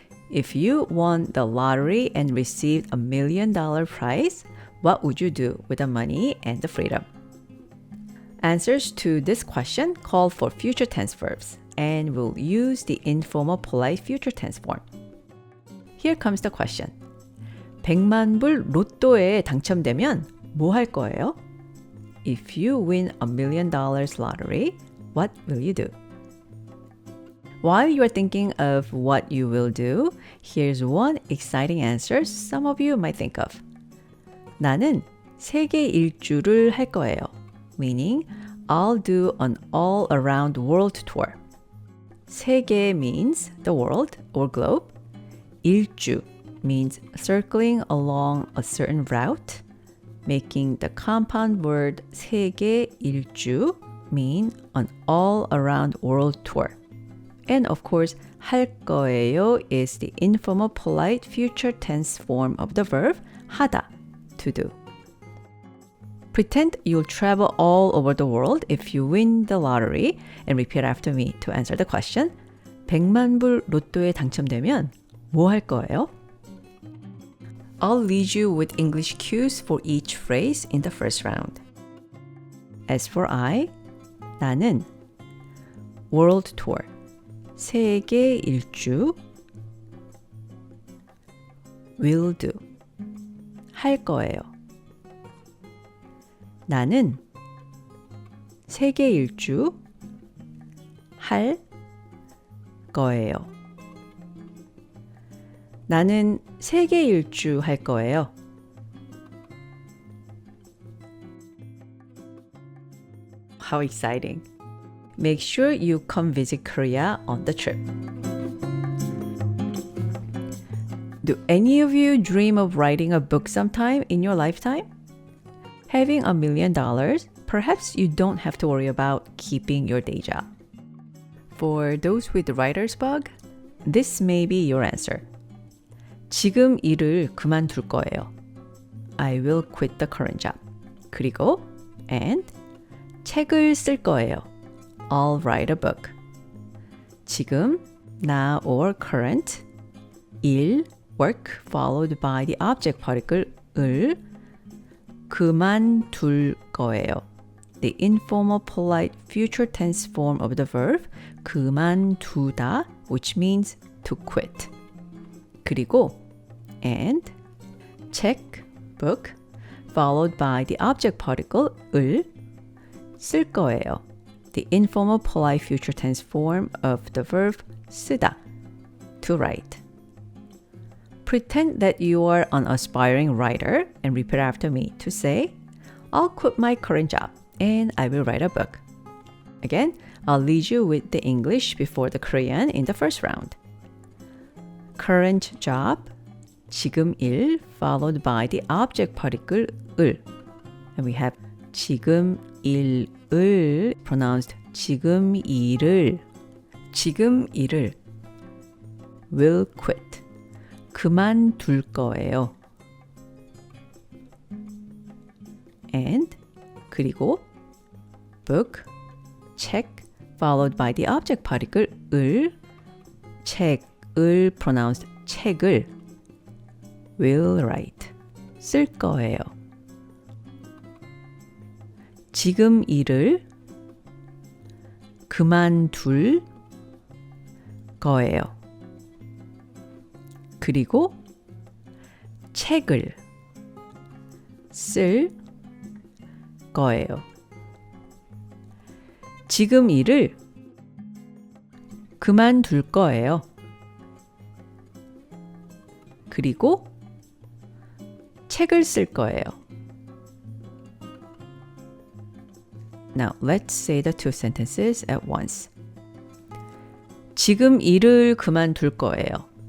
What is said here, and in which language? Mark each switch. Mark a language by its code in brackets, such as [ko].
[en] If you won the lottery and received $1 million prize, what would you do with the money and the freedom? Answers to this question call for future tense verbs, and we'll use the informal polite future tense form. Here comes the question. [ko] 100만 불 로또에 당첨되면 뭐 할 거예요? [en] If you win $1 million lottery, what will you do? While you are thinking of what you will do, here's one exciting answer some of you might think of. [ko] 나는 세계 일주를 할 거예요. [en] Meaning, I'll do an all-around world tour. 세계 means the world or globe. 일주 means circling along a certain route, making the compound word 세계 일주 mean an all-around world tour. And of course, 할 거예요 is the informal polite future tense form of the verb 하다, to do. Pretend you'll travel all over the world if you win the lottery and repeat after me to answer the question. [ko] 100만 불 로또에 당첨되면 뭐 할 거예요? [en] I'll lead you with English cues for each phrase in the first round. As for I, 나는 world tour, [ko] 세계 일주, [en] will do, [ko] 할 거예요. 나는 세계 일주, 할 거예요. 나는 세계 일주 할 거예요. [en] How exciting. Make sure you come visit Korea on the trip. Do any of you dream of writing a book sometime in your lifetime? Having $1 million, perhaps you don't have to worry about keeping your day job. For those with writer's bug, this may be your answer. [ko] 지금 일을 그만둘 거예요. [en] I will quit the current job. [ko] 그리고 and 책을 쓸 거예요. [en] I'll write a book. 지금, now or current, 일, work followed by the object particle 을 [ko] 그만둘 거예요. [en] The informal polite future tense form of the verb 그만두다, which means to quit. 그리고 and 책, book, followed by the object particle 을 쓸 거예요. The informal polite future tense form of the verb 쓰다, to write. Pretend that you are an aspiring writer and repeat after me to say, I'll quit my current job and I will write a book. Again, I'll lead you with the English before the Korean in the first round. Current job, 지금 일, followed by the object particle 을. And we have [ko] 지금 일을, [en] pronounced 지금 일을, 지금 일을, will quit, [ko] 그만둘 거예요. [en] And, 그리고, book, 책, followed by the object particle 을, 책을, pronounced 책을, will write, [ko] 쓸 거예요. 지금 일을 그만둘 거예요. 그리고 책을 쓸 거예요. 지금 일을 그만둘 거예요. 그리고 책을 쓸 거예요. [en] Now, let's say the two sentences at once. [ko] 지금 일을 그만둘 거예요.